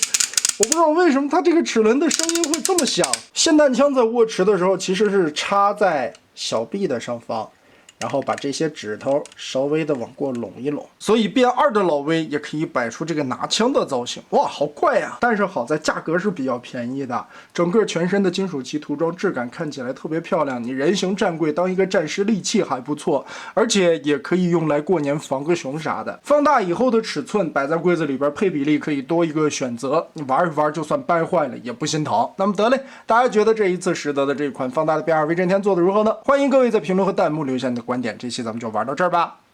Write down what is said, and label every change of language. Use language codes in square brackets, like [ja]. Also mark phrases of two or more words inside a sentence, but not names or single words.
[zh] 我不知道为什么它这个齿轮的声音会这么响。霰弹枪在握持的时候其實是插在小臂的上方，然後把這些指頭稍微的往過攏一攏，所以變2的老威也可以擺出這個拿槍的造型。哇，好怪呀！但是好在價格是比較便宜的，整個全身的金屬漆塗裝質感看起來特別漂亮。你人形戰櫃當一個戰士利器還不錯，而且也可以用來過年防個熊啥的。放大以後的尺寸擺在櫃子裡邊，配比例可以多一個選擇，你玩一玩就算掰壞了也不心疼。那麼得嘞，大家覺得這一次實德的這款放大的變2威震天做的如何呢？歡迎各位在評論和彈幕留下你的觀點，這期咱們就玩到這兒吧。